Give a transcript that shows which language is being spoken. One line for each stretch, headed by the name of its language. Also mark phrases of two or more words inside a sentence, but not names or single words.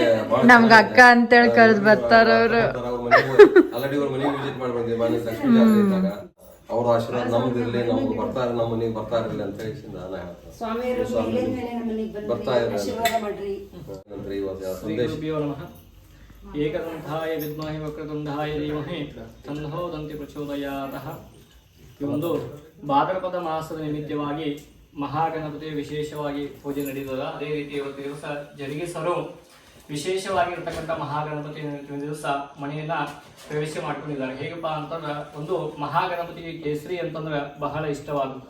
Kannada: ನಮ್ಗ ಅಕ್ಕ ಅಂತೇಳಿ ಕರೆದು ಬರ್ತಾರ ಅವ್ರು. ಆಲ್ರೆಡಿ ಅವ್ರ ಮನೆಗೆ ವಿಸಿಟ್ ಮಾಡಿ ಬಂದಿವಿ. ಮನೆ ಲಕ್ಷ್ಮೀ ಜಾತ್ರೆ ಇದ್ದಾಗ ಅವ್ರ ಆಶೀರ್ವಾದ ನಮ್ದು ಇರ್ಲಿ, ನಮ್ಗೆ ಬರ್ತಾರೆ, ನಮ್ಮ ಮನೆಗೆ ಬರ್ತಾ ಇರ್ಲಿ ಅಂತ ಹೇಳಿ ನಾನು ಹೇಳ್ತೇನೆ. ಬರ್ತಾ ಇರ್ಲಿ ಇವತ್ತು ಸಂದೇಶ.
Sanskrit: नमः ಏಕದಂತಾಯ ವಿದ್ಮಹೇ ವಕ್ರತುಂಡಾಯ ಧೀಮಹಿ ತನ್ನೋ ದಂತಿ ಪ್ರಚೋದಯಾತಃ.
Kannada: ಈ ಒಂದು ಭಾದ್ರಪದ ಮಾಸದ ನಿಮಿತ್ತವಾಗಿ ಮಹಾಗಣಪತಿ ವಿಶೇಷವಾಗಿ ಪೂಜೆ ನಡೆಯುತ್ತದೆ. ಅದೇ ರೀತಿ ಇವತ್ತು ದಿವಸ ಜರುಗಿಸಲು ವಿಶೇಷವಾಗಿರ್ತಕ್ಕಂಥ ಮಹಾಗಣಪತಿ ದಿವಸ ಮನೆಯನ್ನ ಪ್ರವೇಶ ಮಾಡ್ಕೊಂಡಿದ್ದಾರೆ. ಹೇಗಪ್ಪ ಅಂತಂದ್ರೆ ಒಂದು ಮಹಾಗಣಪತಿಗೆ ಕೇಸರಿ ಅಂತಂದ್ರೆ ಬಹಳ ಇಷ್ಟವಾಗುತ್ತೆ.